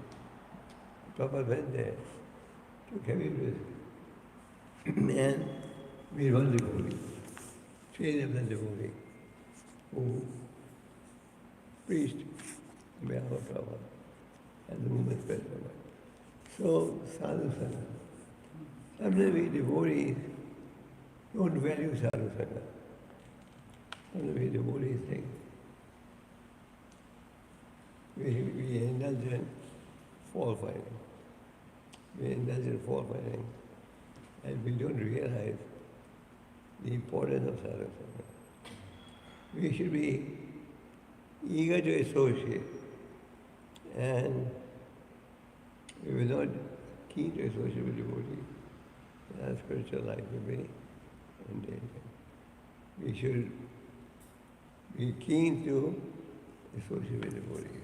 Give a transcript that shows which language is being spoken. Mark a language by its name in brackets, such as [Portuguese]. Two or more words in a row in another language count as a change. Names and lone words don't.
[English] Prabhupada went there, took heavy risk, and made one devotee, trained him as a devotee, who preached on behalf of Prabhupada and the movement spread forward. So, sadhu-saṅga. Sometimes we devotees don't value sadhu-saṅga. Sometimes we devotees think we indulge in fault finding. We indulge in fault finding, and we don't realize the importance of sadhu-saṅga. We should be eager to associate, and if we're not keen to associate with devotees, our spiritual life will be in danger. We should be keen to associate with devotees.